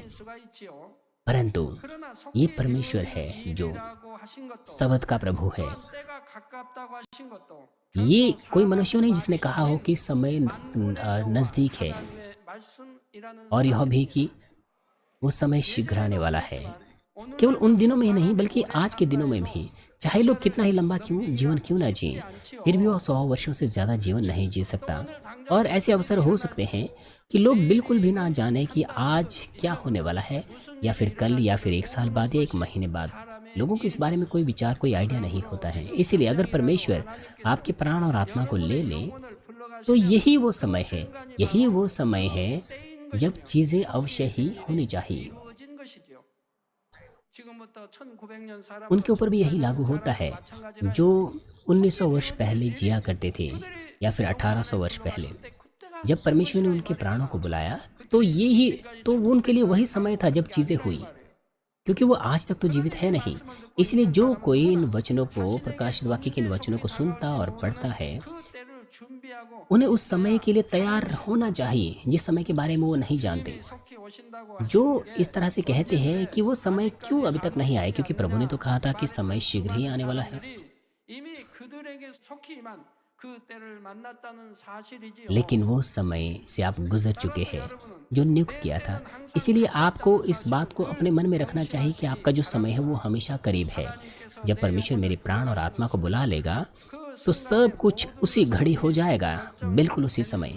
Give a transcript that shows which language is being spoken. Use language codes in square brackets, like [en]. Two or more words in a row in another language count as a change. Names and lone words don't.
[ko] 있을 수가 있지요. [hi] परंतु [ko] 그러나 [hi] ये [ko] 속히 [hi] परमेश्वर है जो [ko] 라고 하신 것도 [hi] सबद का प्रभु है। [ko] 때가 가깝다고 하신 것도 [hi] ये कोई मनुष्य नहीं जिसने कहा हो कि समय नज़दीक है, [ko] 하나님의 말씀이라는 [hi] और यह भी कि वो समय शीघ्र आने वाला है। [ko] 오늘 [hi] केवल उन दिनों में ही नहीं बल्कि आज के दिनों में भी, चाहे लोग कितना ही लंबा जीवन क्यों ना जिए, फिर भी वह 100 वर्षों से ज़्यादा जीवन नहीं जी सकता। और ऐसे अवसर हो सकते हैं कि लोग बिल्कुल भी ना जाने कि आज क्या होने वाला है, या फिर कल, या फिर 1 साल बाद, या 1 महीने बाद। लोगों को इस बारे में कोई विचार, कोई आइडिया नहीं होता है। इसीलिए अगर परमेश्वर आपके प्राण और आत्मा को ले ले [ko] 오늘 불러가신 [hi] तो यही वो समय है, यही वो समय है जब चीज़ें अवश्य ही होनी चाहिए। [ko] 이루어진 것이지요. 지금부터 1900년 사람 [hi] उनके ऊपर भी यही लागू होता है जो 1900 वर्ष पहले जिया करते थे, या फिर 1800 वर्ष पहले। जब परमेश्वर ने उनके प्राणों को बुलाया तो वो उनके लिए वही समय था जब चीज़ें हुई, क्योंकि वो आज तक तो जीवित है नहीं। इसलिए जो कोई इन वचनों को, प्रकाशित वाक्य के इन वचनों को सुनता और पढ़ता है, [ko] 그 때를 준비하고 [hi] उन्हें उस समय के लिए तैयार होना चाहिए जिस समय के बारे में वो नहीं जानते। [ko] 속히 오신다고 [hi] जो इस तरह से कहते हैं कि वो समय क्यों अभी तक नहीं आए, क्योंकि प्रभु ने तो कहा था कि समय शीघ्र ही आने वाला है। [ko] 이미 그들에게 속히만 그 때를 만났다는 사실이지요. [hi] लेकिन वो समय से आप गुजर चुके हैं जो नियुक्त किया था। इसीलिए आपको इस बात को अपने मन में रखना चाहिए कि आपका जो समय है वो हमेशा करीब है। जब परमेश्वर मेरे प्राण और आत्मा को बुला लेगा तो सब कुछ उसी घड़ी हो जाएगा, बिल्कुल उसी समय।